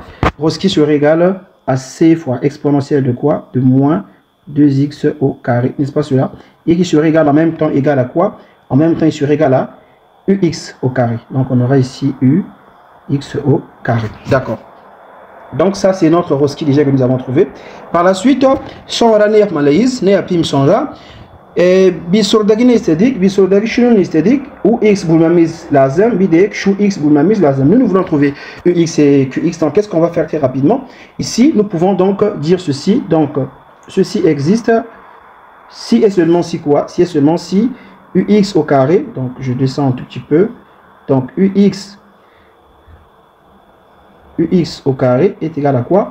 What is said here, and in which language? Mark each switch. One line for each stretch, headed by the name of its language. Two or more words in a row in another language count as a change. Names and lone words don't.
French: Roski serait égal à c fois exponentielle de quoi? De moins 2x au carré, n'est-ce pas cela? Et qui serait égal en même temps égal à quoi? En même temps il serait égal à ux au carré. Donc on aura ici ux au carré. D'accord. Donc ça c'est notre Roski déjà que nous avons trouvé. Par la suite,
Turkish: sonra ne yapmalıyız? Ne yapayım sonra? Bir sorudaki ne istedik? Bir sorudaki şunu istedik. Ux bulmamız lazım. Bir de şu x bulmamız lazım.
French: Nous voulons trouver ux et qx. Donc qu'est-ce qu'on va faire très rapidement? Ici, nous pouvons donc dire ceci. Donc ceci existe. Si et seulement si quoi? Si et seulement si ux au carré. Donc je descends un tout petit peu. Donc ux au carré est égal à quoi?